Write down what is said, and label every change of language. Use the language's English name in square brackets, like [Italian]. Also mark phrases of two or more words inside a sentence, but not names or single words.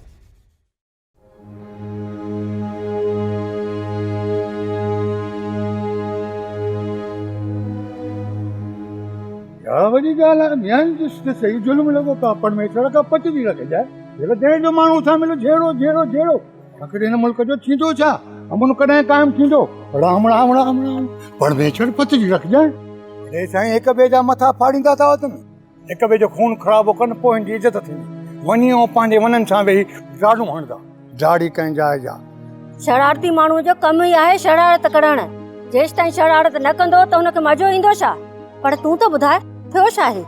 [Sindhi] वॾी ॻाल्हि आहे, ॿियनि ॾिस सही ज़ुल्म लॻो पियो, परमेश्वर खां पचजी रखजाए। जेको जंहिं जो माण्हू सां मिलो झेड़ो झेड़ो झेड़ो, आख़िर हिन मुल्क जो थींदो छा? अमन कॾहिं क़ाइमु थींदो? राम राम राम राम, परमेश्वर पचजी रखजाए। अरे साईं, हिक ॿिए जा मथा फाड़ींदा था वञनि, हिक ॿिए जो खून ख़राबो कनि, पोइ हिन जी इज़त थींदी। वञी ऐं पंहिंजे वननि सां वेही झाड़ू हणंदा, झाड़ी कंहिं जाइ जा। शरारती माण्हू जो कम ई आहे शरारत करणु। जेसि ताईं शरारत न कंदो त हुनखे मज़ो ईंदो छा? पर तूं त ॿुधाए, थियो छा आहे?